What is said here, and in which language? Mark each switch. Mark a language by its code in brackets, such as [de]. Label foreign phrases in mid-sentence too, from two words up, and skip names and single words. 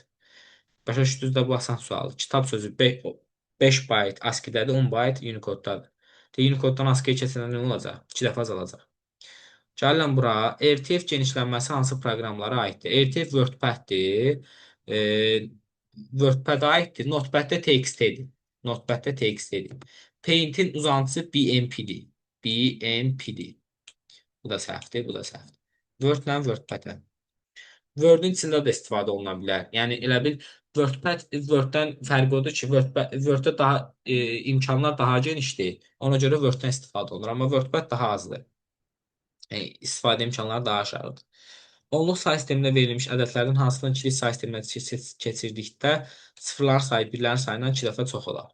[az] Başa düşdünüz də bu asan sualdır. Kitab sözü 5 bayt ASCII-dədir, 10 bayt Unicode-dadır. Unicode-dan ASCII-yə keçəndə nə olacaq? 2 dəfə azalacaq. Gəlin bura. RTF genişlənməsi hansı proqramlara aiddir? RTF WordPad-dir. WordPad-a aiddir. Notepad-də TXT-dir. Notepad-də TXT-dir. Paint-in uzantısı BMP-dir. BMP-dir. Bu da səhvdir, bu da səhvdir. Word-lə WordPad-ə. Word-in içində də istifadə oluna bilər. Yəni, elə bil, Word-dən fərqi odur ki, Word-də daha imkanlar daha genişdir. Ona görə Word-dən istifadə olunur. Amma WordPad daha azdır. İstifadə imkanları daha aşağıdır. Onluq say sistemində verilmiş ədədlərin hansından ikilik say sisteminə keçirdikdə sıfırların sayı birlərin sayından 2 dəfə çox olar.